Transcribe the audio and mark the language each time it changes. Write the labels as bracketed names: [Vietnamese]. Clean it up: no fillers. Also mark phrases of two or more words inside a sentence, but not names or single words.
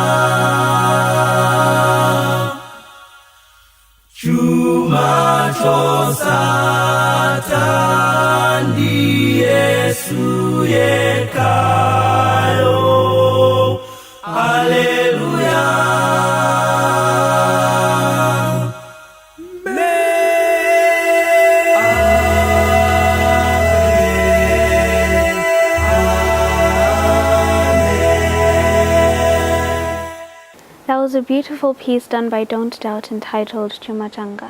[Nyanja] Chuma chosatha ndi Yesu yekhayo. Haleluya. [English] That was a beautiful piece done by Don't Doubt entitled Chuma Changa.